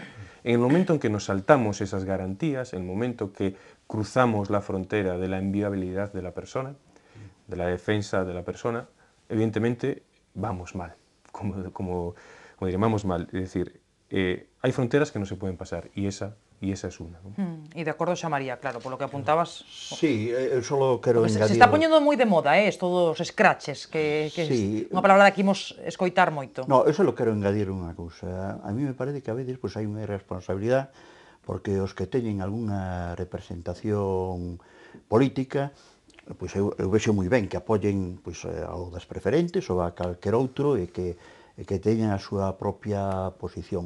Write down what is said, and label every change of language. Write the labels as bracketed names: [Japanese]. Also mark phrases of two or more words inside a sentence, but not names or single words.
[Spanish] En el momento en que nos saltamos esas garantías, en el momento que cruzamos la frontera de la inviolabilidad de la persona, de la defensa de la persona, evidentemente vamos mal, como diríamos mal. Es decir, hay fronteras que no se pueden pasar, y esa es unha. [Galician] E de acordo xa María, claro, polo que apuntabas. Sí, eu só quero engadir... Se está poñendo moi de moda, isto dos scratches, que sí, unha palabra que imos escoitar moito. No, eu só quero engadir unha cousa. [Spanish] A mí me parece que a veces [Galician] hai unha irresponsabilidade porque os que teñen algunha representación política, eu vexo moi ben que apoyen ao das preferentes ou a calquer outro e que teñan a súa propia posición.